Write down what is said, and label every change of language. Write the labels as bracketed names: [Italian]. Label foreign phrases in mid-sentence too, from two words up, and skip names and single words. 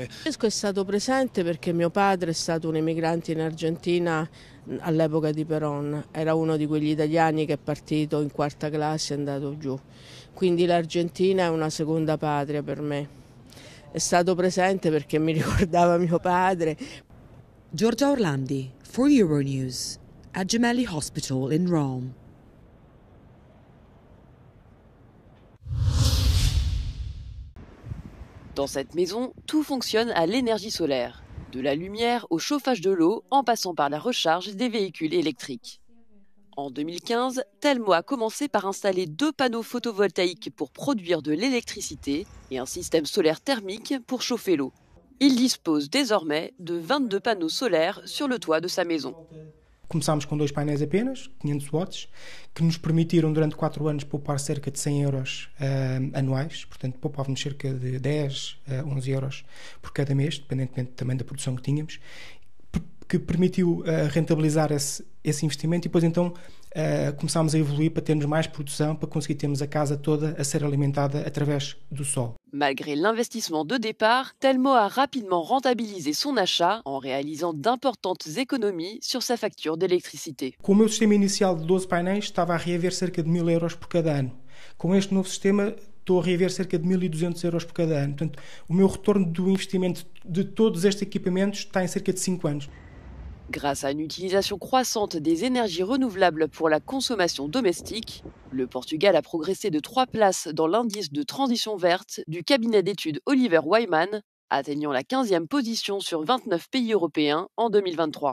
[Italian] Francesco è stato presente perché mio padre è stato un emigrante in Argentina all'epoca di Perón, era uno di quegli italiani che è partito in quarta classe e è andato giù, quindi l'Argentina è una seconda patria per me. È stato presente perché mi ricordava mio padre. [English] Giorgia Orlandi for Euronews at Gemelli Hospital in Rome. [French] Dans cette maison, tout fonctionne à l'énergie solaire. De la lumière au chauffage de l'eau, en passant par la recharge des véhicules électriques. En 2015, Telmo a commencé par installer 2 panneaux photovoltaïques pour produire de l'électricité et un système solaire thermique pour chauffer l'eau. Il dispose désormais de 22 panneaux solaires sur le toit de sa maison. [Portuguese] Começámos com 2 painéis apenas, 500 watts, que nos permitiram durante 4 anos poupar cerca de 100 euros anuais, portanto poupávamos cerca de 10 a 11 euros por cada mês, dependentemente também da produção que tínhamos, que permitiu rentabilizar esse investimento e depois então começámos a evoluir para termos mais produção, para conseguir termos a casa toda a ser alimentada através do sol. [French] Malgré l'investissement de départ, Telmo a rapidement rentabilisé son achat en réalisant d'importantes économies sur sa facture d'électricité. [Portuguese] Com o meu sistema inicial de 12 painéis estava a reaver cerca de 1000 euros por cada ano. Com este novo sistema estou a reaver cerca de 1200 euros por cada ano. Portanto, o meu retorno do investimento de todos estes equipamentos está em cerca de 5 anos. [French] Grâce à une utilisation croissante des énergies renouvelables pour la consommation domestique, le Portugal a progressé de 3 places dans l'indice de transition verte du cabinet d'études Oliver Wyman, atteignant la 15e position sur 29 pays européens en 2023.